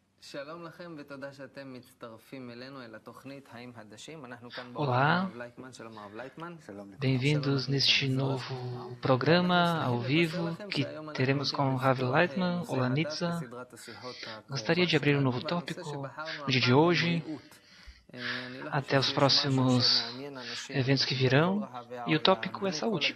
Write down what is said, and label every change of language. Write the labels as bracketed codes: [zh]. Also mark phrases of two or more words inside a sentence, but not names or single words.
[he] שלום לכם ותודה שאתם מצטרפים אלינו אל התוכנית "חיים חדשים". אנחנו כאן באולפן [pt] Olá, [he] הרב לייטמן. שלום הרב לייטמן. [pt] bem-vindos neste novo programa ao vivo que teremos com Rav Leitman, Olanitza. Gostaria de abrir um novo tópico no dia de hoje, até os próximos eventos que virão, e o tópico é saúde.